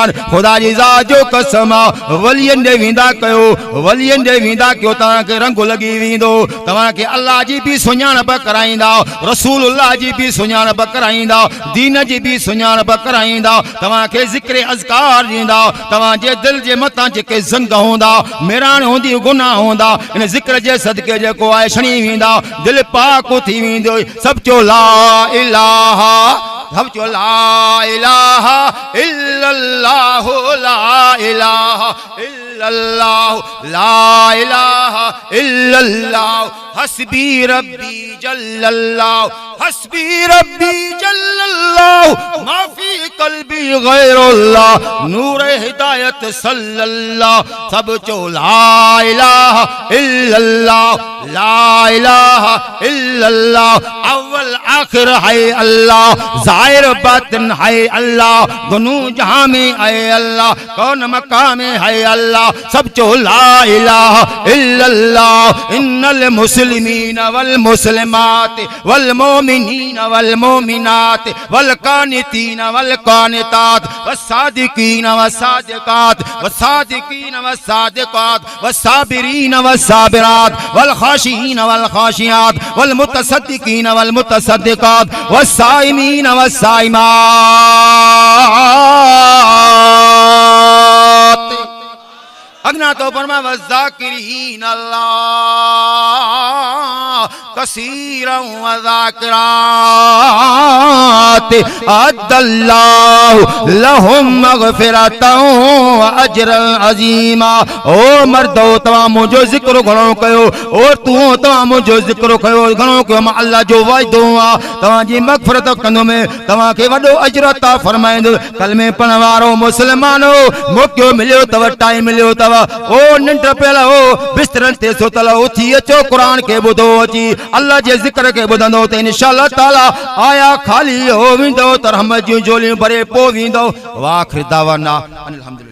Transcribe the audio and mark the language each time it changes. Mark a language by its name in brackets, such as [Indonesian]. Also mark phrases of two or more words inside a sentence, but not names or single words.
[Sindhi] खुदा जी ज़ात जो कसम आ, वलियन दे विंदा कयो, वलियन दे विंदा कयो, तव्हांखे रंग लगी वेंदो, तव्हांखे अल्लाह जी भी सुञाणप कराईंदा, रसूलुल्लाह जी भी सुञाणप कराईंदा, दीन जी भी सुञाणप कराईंदा, तव्हांखे ज़िक्र अज़कार ॾींदा। तव्हांजे दिल जे मथां जेके ज़ंग हूंदा, मेराण हूंदी, गुनाह हूंदा, इन ज़िक्र जे सदके जेको आहे छणी वेंदा, दिल पाक थी वेंदो। सब चो [Arabic] لا إله، سب چو لا إله إلا الله، لا إله إلا الله، لا إله إلا الله. حسبي ربي جل الله، حسبي ربي جل الله، ما في قلبي غير الله، نور هدايت صلى الله. [Sindhi] सब चो [Arabic] لا إله إلا الله، لا إله إلا الله. [Urdu] اوّل آخر ہے اللہ، ظاہر باطن ہے اللہ، دونوں جہاں میں ہے اللہ، کون مکاں میں ہے اللہ. [Sindhi] सब चो [Arabic] لا إله إلا الله. إن المسلمين والمسلمات والمؤمنين والمؤمنات والقانتين والقانتات والصادقين والصادقات والصادقين والصادقات والصابرين والصابرات والخاشعين والخاشعات والمتصدقين والمتصدقات والصائمين والصائمات. اگنا تو فرما والذاكرين الله كثيرا والذاكرات أعد الله لهم مغفرة وأجرا عظيما. [Sindhi] ओ मर्दो तव्हां मुंहिंजो ज़िक्र घणो कयो, और तूं तव्हां मुंहिंजो ज़िक्र कयो घणो कयो, मां अल्लाह जो वाइदो आहे तव्हांजी मग़फ़िरत कंदुमि, तव्हांखे वॾो अजर अता फरमाईंदुसि। कलमे पढ़ण वारो मुस्लमानो मौक़ो मिलियो अथव, टाइम मिलियो अथव, ओ निंड पियल हो बिस्तरनि ते सुतल उथी अचो, क़ुरान खे ॿुधो, अची अल्लाह जे ज़िक्र खे ॿुधंदो त [Arabic] إن شاء الله تعالى [Sindhi] आया ख़ाली हो वेंदो त रहमत जूं झोलियूं भरे पोइ वेंदो। [Arabic] وآخر دعوانا أن الحمد لله.